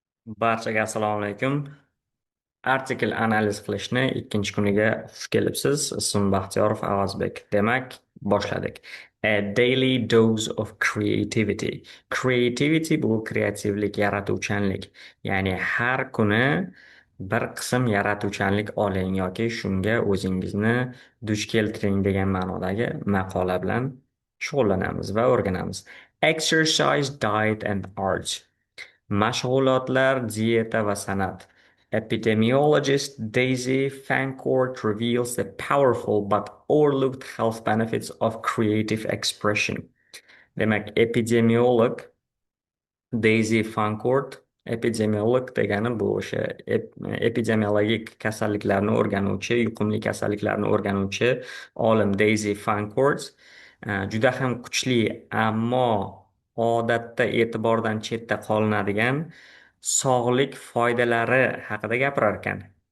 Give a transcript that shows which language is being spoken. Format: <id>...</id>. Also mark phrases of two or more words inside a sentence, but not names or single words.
<uz>Barchaga assalomu alaykum. Artikel analiz qilishni ikkinchi kuniga xush kelibsiz. Ismim Baxtiyorov Avazbek. Demak, boshladik.</uz> <en>A daily dose of creativity.</en> <uz>Creativity bu kreativlik, yaratuvchanlik. Ya'ni har kuni bir qism yaratuvchanlik oling yoki shunga o'zingizni duch keltiring degan ma'nodagi maqola bilan shug'ullanamiz va o'rganamiz.</uz> <en>Exercise, diet and arts.</en> <uz>Mashg'ulotlar, dieta va san'at.</uz> <en>Epidemiologist Daisy Fancourt reveals the powerful but overlooked health benefits of creative expression.</en> <uz>Demak, epidemiolog Daisy Fancourt, epidemiolog degani bu o'sha epidemiologik kasalliklarni o'rganuvchi, yuqumli kasalliklarni o'rganuvchi olim Daisy Fancourt juda ham kuchli, ammo odatda e'tibordan chetda qolinadigan sog'lik foydalari haqida gapirar ekan.</uz>